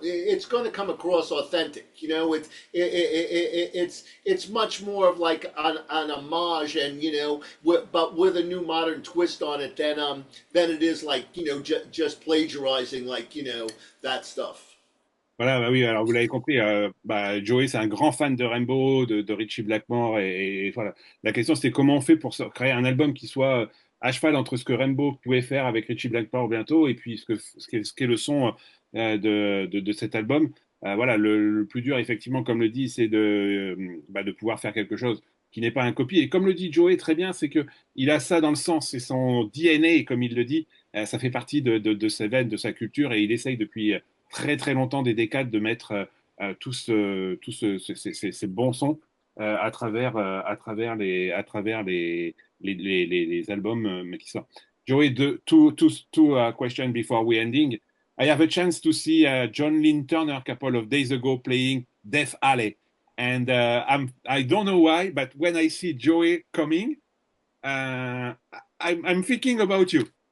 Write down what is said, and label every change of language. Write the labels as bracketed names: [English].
[English] It's going to come across authentic. It's much more of like an homage, and but with a new modern twist on it than it is like just plagiarizing like that stuff. [French] Voilà, bah oui, alors vous l'avez compris, Joey, c'est un grand fan de Rainbow, de Ritchie Blackmore, et voilà. La question, c'était comment on fait pour créer un album qui soit à cheval entre ce que Rainbow pouvait faire avec Ritchie Blackmore bientôt et puis ce qu'est le son de cet album. Voilà, le plus dur, effectivement, comme le dit, c'est de pouvoir faire quelque chose qui n'est pas un copie. Et comme le dit Joey très bien, c'est que il a ça dans le sang, c'est son DNA, comme il le dit. Ça fait partie de ses veines, de sa culture, et il essaye depuis très très longtemps, des décades, de mettre ces bons sons à travers les albums qui sortent. [English] Joey, two questions before we ending. I have a chance to see John Lynn Turner a couple of days ago playing Death Alley. And I don't know why, but when I see Joey coming, I'm thinking about you.